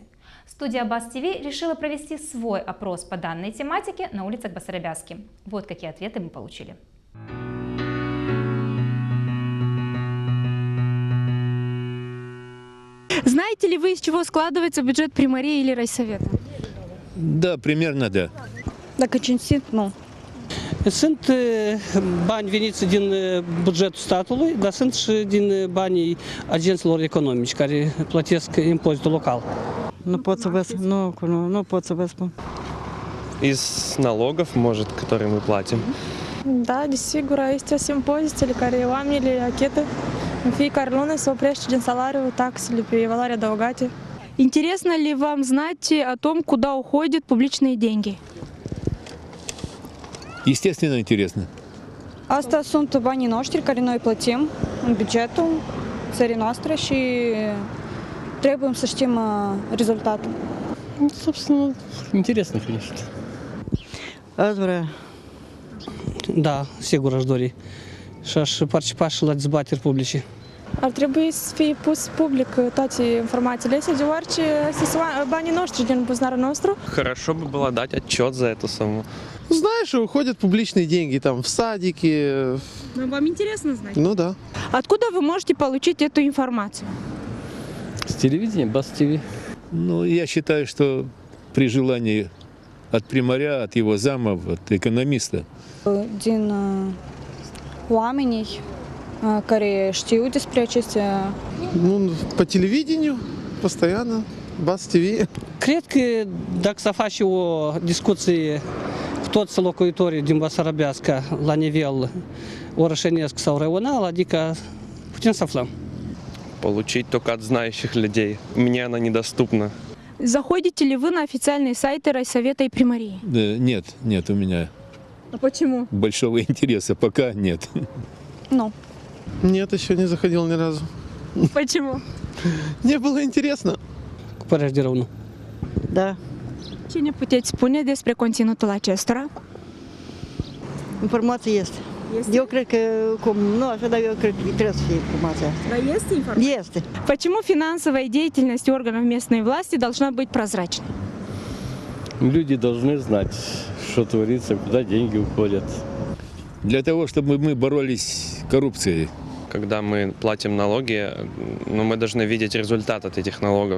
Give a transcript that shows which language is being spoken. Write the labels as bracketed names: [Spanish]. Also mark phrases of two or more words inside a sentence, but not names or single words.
[Russian] Студия БАС-ТВ решила провести свой опрос по данной тематике на улицах Басарабяски. Вот какие ответы мы получили. Знаете ли вы, из чего складывается бюджет Приморья или райсовета? Да, примерно, да. Так очень сильно. [Romanian] Sunt bani veniți din bugetul statului, dar sunt și din banii agenților economici care plătesc impozitul local. Nu pot să vă spun. [Russian] Из налогов, может, которые мы платим. [Romanian] Da, desigur, este impozitele care oamenii le achetă în fiecare lună, se oprește din salariu taxele pe valoare adăugate. [Russian] Интересно ли вам знать о том, куда уходят публичные деньги? Естественно, интересно. [Romanian] Asta sunt banii noștri care noi plătim în bugetul țării noastre și trebuie să știm rezultatul. [Russian] Собственно, интересно, конечно. [Romanian] Aș vrea. Da, sigur aș dori. Și aș participa și la dezbateri publice. Ar trebui să fie pus public toate informațiile astea, deoarece sunt banii noștri din buzunarul nostru. [Russian] Хорошо бы было дать отчет за эту сумму. Знаешь, уходят публичные деньги там в садики. Но вам интересно знать? Ну да. Откуда вы можете получить эту информацию? С телевидения, БАС-ТВ. Ну, я считаю, что при желании от примаря, от его замов, от экономиста. [Romanian] Din oamenii care știu despre acestea. [Russian] Ну, по телевидению постоянно, БАС-ТВ. [Romanian] Cred că dacă să faci o discuție cu toți locuitorii din Basarabeasca la nivel orășenesc sau regional, adică putem să aflăm. [Russian] Получить только от знающих людей. Мне она недоступна. Заходите ли вы на официальные сайты райсовета и Приморья? Нет у меня А почему? большого интереса, пока нет. [Romanian] Nu. [Russian] Нет, еще не заходил ни разу. Почему? Не было интересно. [Romanian] Cu părerea de rău, nu. Da. Ce ne puteți spune despre conținutul acestora? Informația este. Eu cred că, dar eu cred că trebuie să fie informația asta. [Russian] Да, есть информация? [Romanian] Este. [Russian] Почему финансовая деятельность органов местной власти должна быть прозрачной? Люди должны знать, что творится, куда деньги уходят. Для того, чтобы мы боролись с коррупцией. Когда мы платим налоги, мы должны видеть результат от этих налогов.